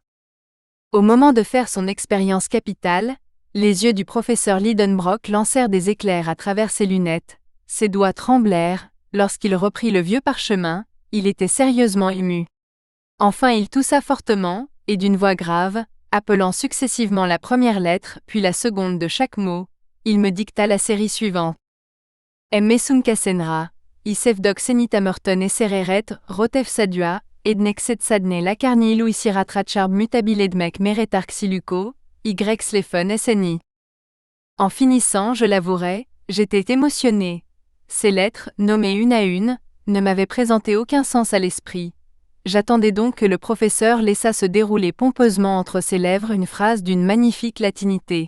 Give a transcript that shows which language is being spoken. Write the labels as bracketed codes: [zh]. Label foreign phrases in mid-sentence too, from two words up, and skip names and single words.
[fr] Au moment de faire son expérience capitale, les yeux du professeur Lidenbrock lancèrent des éclairs à travers ses lunettes, ses doigts tremblèrent, lorsqu'il reprit le vieux parchemin, il était sérieusement ému. Enfin il toussa fortement, et d'une voix grave, appelant successivement la première lettre puis la seconde de chaque mot, il me dicta la série suivante. Messunkasenra, Isefdok Senitamerton et Sereret, Rotef Sadua, Ednexet Sadne Lacarni Louisiratratcharb Mutabiledmek Meretarxiluko, Y Slefen SNI. En finissant, je l'avouerai, j'étais émotionné. Ces lettres, nommées une à une, ne m'avaient présenté aucun sens à l'esprit. J'attendais donc que le professeur laissât se dérouler pompeusement entre ses lèvres une phrase d'une magnifique latinité.